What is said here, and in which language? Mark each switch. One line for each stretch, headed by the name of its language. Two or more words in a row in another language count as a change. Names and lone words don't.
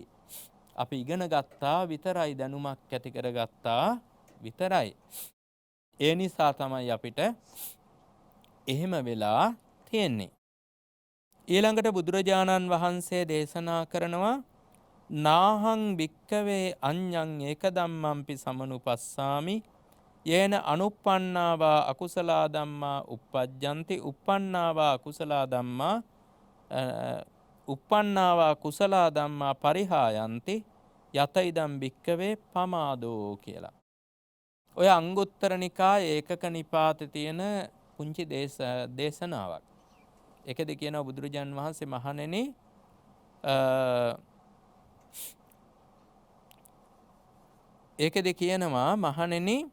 Sinhala: අපි ඉගෙන ගත්තා විතරයි, දැනුමක් ඇති කරගත්තා විතරයි. ඒ නිසා තමයි අපිට එහෙම වෙලා තියෙන්නේ. ඊළඟට බුදුරජාණන් වහන්සේ දේශනා කරනවා
Pali: නාහං භික්කවේ අඤ්ඤං ඒක ධම්මම්පි සමනුපස්සාමි යේන අනුප්පන්නාවා අකුසලා ධම්මා uppajjanti uppannāvā අකුසලා ධම්මා uppannāvā කුසලා ධම්මා පරිහායන්ති යත ඉදම් භික්කවේ පමාදෝ කියලා.
Sinhala: ඔය අංගුත්තර නිකායේ ඒකක නිපාතේ තියෙන පුංචි දේශනාවක්. ඒකද කියනවා බුදුරජාන් වහන්සේ මහණෙනි ඒකද කියනවා මහණෙනි